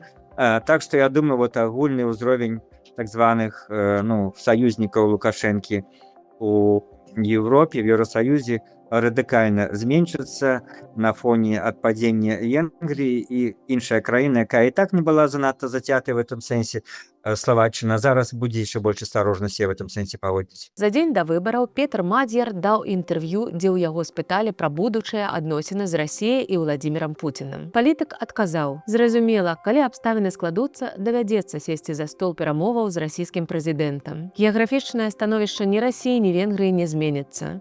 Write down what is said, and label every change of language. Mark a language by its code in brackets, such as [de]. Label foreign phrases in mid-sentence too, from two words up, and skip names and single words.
[be] Так што я думаю, агульны ўзровень так званых саюзнікаў Лукашэнкі у Еўропе, в Еўросаюзе радыкальна зменшыцца на фоне адпадзення Венгрыі, і іншая краіна, якая і так не была занадта зацятай [ru] в этом [be] сэнсе, Словаччына, зараз будзе яшчэ больш асцярожна сябе [ru] в этом [be] сэнсе паводзіць. За дзень да выбараў Петр Мадзьяр даў інтэрв'ю, дзе ў яго спыталі пра будучыя адносіны з Расіяй і Владзімірам Пуцінам. Палітык адказаў: зразумела, калі абставіны складуцца, давядзецца сесці за стол перамоваў з расійскім прэзідэнтам. Геаграфічнае становішча ні Расіі, ні Венгрыі не зменіцца.